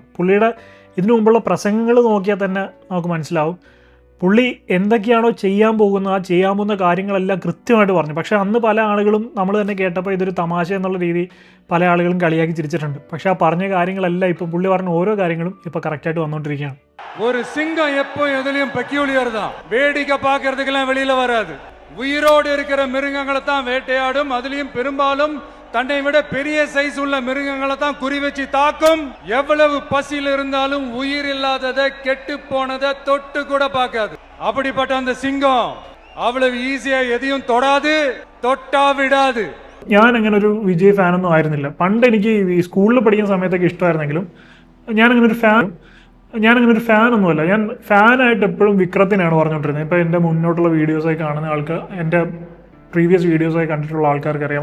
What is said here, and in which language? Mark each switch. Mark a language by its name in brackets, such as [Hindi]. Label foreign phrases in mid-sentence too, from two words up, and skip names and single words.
[Malayalam] പുള്ളിയുടെ ഇതിനു മുമ്പുള്ള പ്രസംഗങ്ങൾ നോക്കിയാൽ തന്നെ നമുക്ക് മനസ്സിലാവും പുള്ളി എന്തൊക്കെയാണോ ചെയ്യാൻ പോകുന്ന കാര്യങ്ങളെല്ലാം കൃത്യമായിട്ട് പറഞ്ഞു. പക്ഷേ അന്ന് പല ആളുകളും നമ്മൾ തന്നെ കേട്ടപ്പോൾ ഇതൊരു തമാശ എന്നുള്ള രീതി പല ആളുകളും കളിയാക്കി ചിരിച്ചിട്ടുണ്ട്. പക്ഷേ ആ പറഞ്ഞ കാര്യങ്ങളെല്ലാം ഇപ്പം പുള്ളി പറഞ്ഞ ഓരോ കാര്യങ്ങളും ഇപ്പോൾ കറക്റ്റായിട്ട് വന്നുകൊണ്ടിരിക്കുകയാണ്. [Tamil] ஒரு சிங்கம் எப்போ எதுலயும் பெக்யூலியர் தான், வேடிக்கை பார்க்கறதுக்கெல்லாம் வெளியில வராது. உயிரோடு இருக்கிற மிருகங்களை தான் வேட்டையாடும். அதுலயும் பெரும்பாலும் தன்னை விட பெரிய சைஸ் உள்ள மிருகங்களை தான் குறி வச்சு தாக்கும். எவ்வளவு பசியில் இருந்தாலும் உயிர் இல்லாததை, கெட்டு போனதை தொட்டு கூட பார்க்காது. அப்படிப்பட்ட அந்த சிங்கம் அவ்வளவு ஈஸியா எதையும் தொடாது, தொட்டா വിടാது. [Malayalam] ഞാൻ അങ്ങനെ ഒരു വിജയ് ഫാനൊന്നും ആയിരുന്നില്ല. പണ്ട് എനിക്ക് ഈ സ്കൂളിൽ പഠിക്കുന്ന സമയത്തൊക്കെ ഇഷ്ടമായിരുന്നെങ്കിലും ഞാനങ്ങനെ ഒരു ഫാനൊന്നുമല്ല. ഞാൻ ഫാനായിട്ട് എപ്പോഴും വിക്രത്തിനാണ് പറഞ്ഞുകൊണ്ടിരുന്നത്. ഇപ്പോൾ എൻ്റെ മുന്നോട്ടുള്ള വീഡിയോസൊക്കെ കാണുന്ന ആൾക്ക് എൻ്റെ പ്രീവിയസ് വീഡിയോസൊക്കെ കണ്ടിട്ടുള്ള ആൾക്കാർക്ക് അറിയാം.